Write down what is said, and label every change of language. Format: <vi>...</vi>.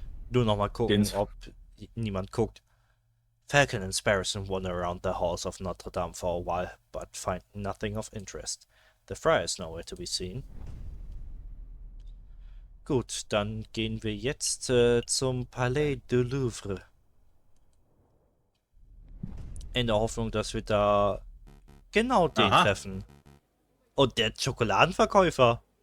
<de>Nur noch mal gucken, ob niemand guckt.</de> <en>Falcon and Sparrowson wander around the halls of Notre Dame for a while, but find nothing of interest. The friar is nowhere to be seen.</en> <de>Gut, dann gehen wir jetzt zum Palais du Louvre. In der Hoffnung, dass wir da genau den treffen. Und der Schokoladenverkäufer.</de>